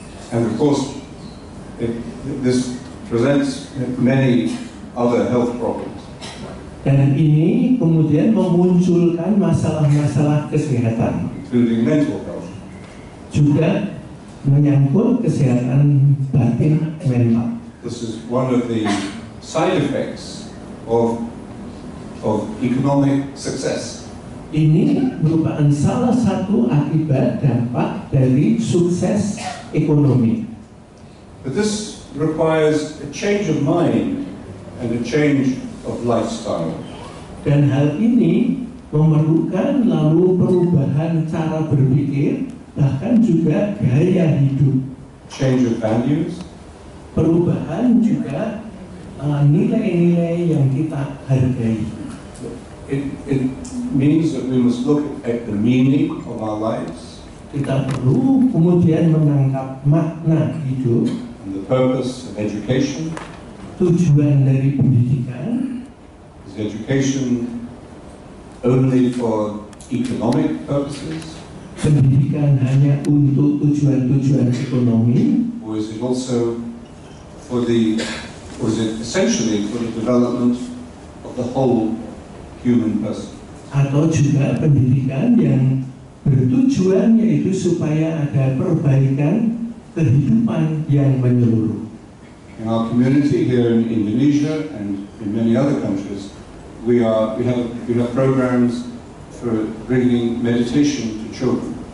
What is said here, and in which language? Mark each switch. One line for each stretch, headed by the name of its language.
English: And of course, this presents many other health problems.
Indonesian: Dan ini kemudian memunculkan masalah-masalah kesehatan,
English: including mental health.
Indonesian: Juga menyangkut kesehatan batin mental.
English: This is one of the side effects of economic success.
Indonesian: Ini merupakan salah satu akibat dampak dari sukses ekonomi.
English: But this requires a change of mind and a change of lifestyle.
Indonesian: Dan hal ini memerlukan lalu perubahan cara berpikir, bahkan juga gaya hidup.
English: Change of values.
Indonesian: Perubahan juga nilai-nilai yang kita hargai.
English: It means that we must look at the meaning of our lives.
Indonesian: Kita perlu kemudian menangkap makna hidup.
English: And the purpose of education.
Indonesian: Tujuan dari pendidikan.
English: Is education only for economic purposes?
Indonesian: Pendidikan hanya untuk tujuan-tujuan ekonomi?
English: Or is it also for or is it essentially for the development of the whole human person?
Indonesian: Atau juga pendidikan yang bertujuan yaitu supaya ada perbaikan kehidupan yang menyeluruh.
English: In our community here in Indonesia and in many other countries, we have programs for bringing meditation to children.